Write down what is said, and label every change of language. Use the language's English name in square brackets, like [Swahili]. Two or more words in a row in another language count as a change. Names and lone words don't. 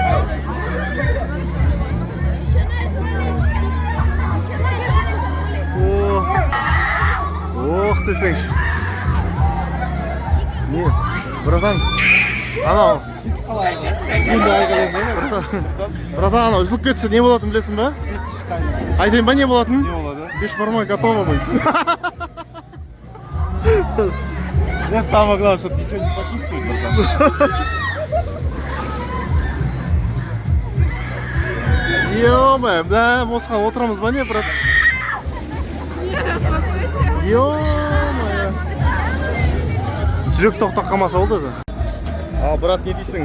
[Kazakh] Ох десеңші. Не, братан, анау братан, анау үзіліп кетсе не болатын білесің ба? Айтайын ба не болатын? Не болады? [Russian] Бешбармақ готово будет. Нет, самое главное, чтобы ничего не почувствовать. Ё-моё, да, [Kazakh] босқа отырамыз ба не, брат? [Russian] Ё-моё. [Kazakh] Жүрек тоқтап қалмаса болды өзі. А, брат, не дейсің?